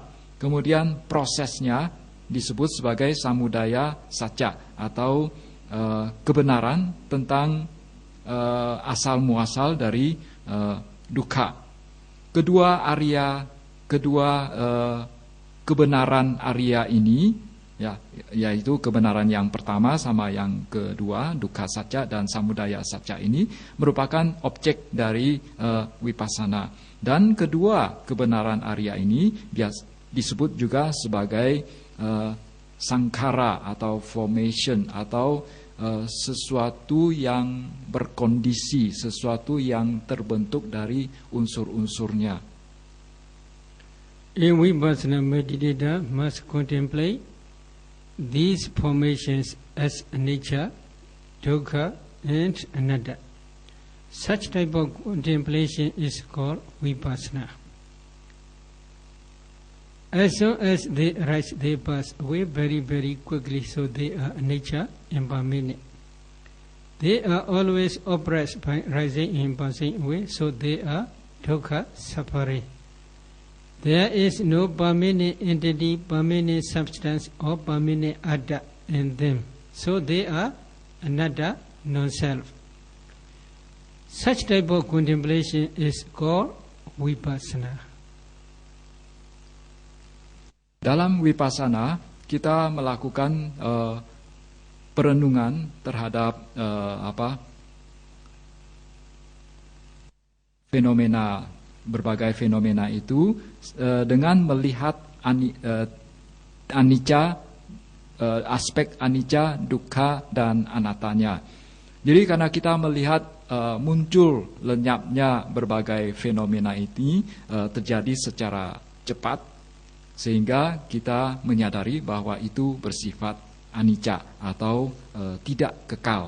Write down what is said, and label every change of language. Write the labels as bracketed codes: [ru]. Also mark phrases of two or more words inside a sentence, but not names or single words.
[id] Kemudian prosesnya disebut sebagai [pi] samudaya satya [id] atau kebenaran tentang asal muasal dari dukkha. Kedua kebenaran Arya ini, yaitu kebenaran yang pertama sama yang kedua, [pi] dukkha satya [id] dan [pi] samudaya satya [id] ini merupakan objek dari vipassana. Dan kedua kebenaran Arya ini disebut juga sebagai sankhara atau formation atau sesuatu yang berkondisi, sesuatu yang terbentuk dari unsur-unsurnya. [en] A vipassana meditator must contemplate these formations as anicca, dukkha, and anatta. Such type of contemplation is called vipassana. As soon as they arise, they pass away very, very quickly, so they are anicca, impermanent. They are always oppressed by rising and passing away, so they are dukkha, suffering. There is no permanent entity, permanent substance, or permanent atta in them. So they are anatta, non-self. Such type of contemplation is called vipassana. [id] Dalam vipassana kita melakukan perenungan terhadap berbagai fenomena itu dengan melihat anicca, aspek anicca, dukkha, dan anattanya. Jadi karena kita melihat muncul lenyapnya berbagai fenomena ini terjadi secara cepat, sehingga kita menyadari bahwa itu bersifat anicca atau tidak kekal.